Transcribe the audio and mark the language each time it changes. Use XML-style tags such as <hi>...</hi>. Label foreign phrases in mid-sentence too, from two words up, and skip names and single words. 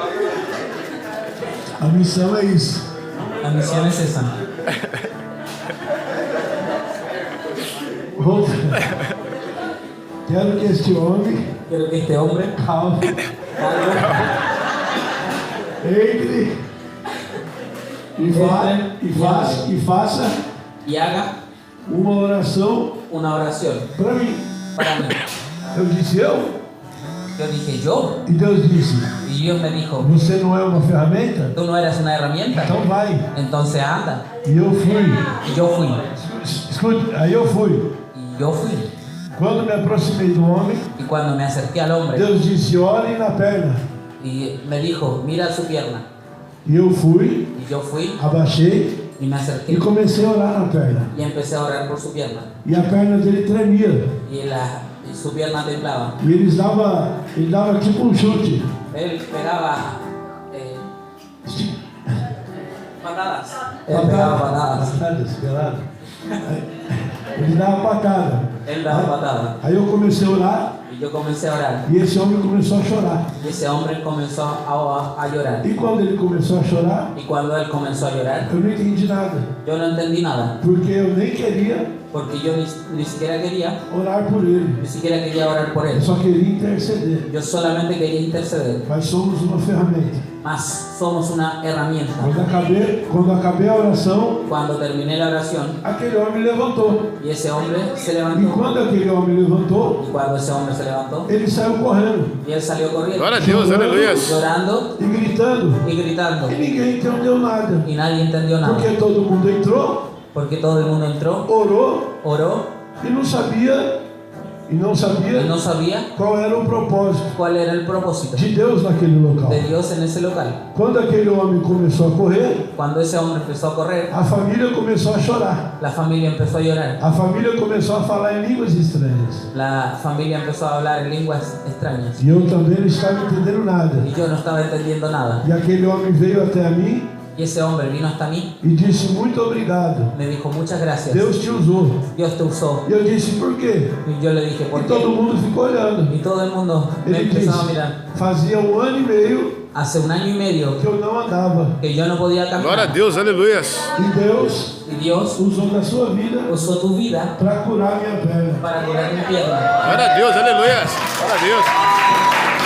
<pt>A missão é isso.</pt> <es>La misión es esa.</es> <pt>Quero que este homem</pt> <es>Quiero que este hombre</es> <pt>calvo</pt> <es>calvo</es> <pt>entre e faça</pt> <es>y haga</es> <pt>uma oração</pt> <es>una oración</es> <pt>para mim.</pt> <es>para mí.</es> <pt>Eu disse eu</pt> <es>Yo dije yo,</es> <pt>e Deus disse,</pt> <es>y Dios me dijo,</es> <pt>você não é uma ferramenta?</pt> <es>tú no eres una herramienta,</es> <pt>Então vai.</pt> <es>entonces anda.</es> <pt>E eu fui.</pt> <es>Y yo fui.</es> <pt>Escute, aí eu fui.</pt> <es>Y yo fui.</es> <pt>Quando me aproximei do homem,</pt> <es>Y cuando me acerqué al hombre</es> <pt>Deus disse, olhe na perna.</pt> <es>y me dijo, mira su pierna.</es> <pt>E eu fui,</pt> <es>Y yo fui</es> <pt>abaixei</pt> <es>y me acerqué</es> <pt>e comecei a orar na perna.</pt> <es>y empecé a orar por su pierna.</es> <pt>E a perna dele tremia.</pt> <es>Y su pierna temblaba.</es> <pt>E ele dava tipo um chute.</pt> <es>Él pegaba patadas. Él pegaba patadas. Pelado.</es> <pt>Ele dava patada.</pt> <es>Él daba patadas.</es> <pt>Aí eu comecei a orar</pt> <es>Y yo comencé a orar.</es> <pt>e esse homem começou a chorar.</pt> <es>Y ese hombre comenzó a llorar.</es> <pt>E quando ele começou a chorar,</pt> <es>Y cuando él comenzó a llorar,</es> <pt>eu não entendi nada.</pt> <es>yo no entendí nada.</es> <pt>Porque eu nem queria</pt> <es>Porque yo ni siquiera quería,</es> <pt>orar por ele.</pt> <es>ni siquiera quería orar por</es> <pt>Eu</pt> <es>él.</es> <pt>só queria interceder.</pt> <es>Yo solamente quería interceder.</es> <pt>Mas somos uma ferramenta.</pt> <es>mas somos una herramienta.</es> <pt>Quando acabei a oração,</pt> <es>Cuando terminé la oración,</es> <pt>aquele homem levantou.</pt> <es>y ese hombre se</es> <pt>E</pt> <es>levantó,</es> <pt>quando aquele homem levantou,</pt> <es>y cuando ese hombre se levantó,</es> <pt>ele saiu correndo</pt> <es>y él salió corriendo,</es> <pt>Glória a Deus, aleluia.</pt> <es>llorando</es> <pt>e gritando.</pt> <es>y gritando,</es> <pt>E ninguém entendeu nada.</pt> <es>y nadie entendió nada,</es> <pt>Porque todo mundo entrou,</pt> <es>porque todo el mundo entró,</es> <pt>orou</pt> <es>oró,</es> <pt>e não sabia</pt> <es>y no</es> <pt>sabia</pt> <es>sabía</es> <pt>qual era o propósito</pt> <es>cuál era el propósito</es> <pt>de Deus naquele local.</pt> <es>de Dios en ese local.</es> <pt>Quando aquele homem começou a correr,</pt> <es>Cuando ese hombre empezó a correr,</es> <pt>a família começou a chorar.</pt> <es>la familia empezó a llorar,</es> <pt>A família começou a falar em línguas estranhas.</pt> <es>la familia empezó a hablar en lenguas extrañas,</es> <pt>E eu também não estava entendendo nada.</pt> <es>y yo no estaba entendiendo nada.</es> <pt>E aquele homem veio até a mim</pt> <es>Y ese hombre vino hasta mí,</es> <pt>e disse muito obrigado.</pt> <es>me dijo muchas gracias,</es> <pt>Deus te usou.</pt> <es>Dios te usó.</es> <pt>E eu disse por quê?</pt> <es>Y yo le dije, ¿por</es> <pt>E todo</pt> <es>qué?</es> <pt>mundo ficou olhando.</pt> <es>Y todo el mundo me</es> <pt>Ele</pt> <es>empezó a</es> <pt>disse,</pt> <es>mirar.</es> <pt>fazia 1 ano e meio</pt> <es>Hace 1 año y medio</es> <pt>que eu não andava.</pt> <es>que yo no podía</es> <pt>Glória a</pt> <es>caminar,</es> <pt>Deus, aleluia. E Deus</pt> <es>y Dios</es> <pt>usou da sua vida</pt> <es>usó tu vida</es> <pt>para curar minha perna.</pt> <es>para curar mi pierna.</es> <pt>Glória a Deus, aleluia. Glória a Deus.</pt>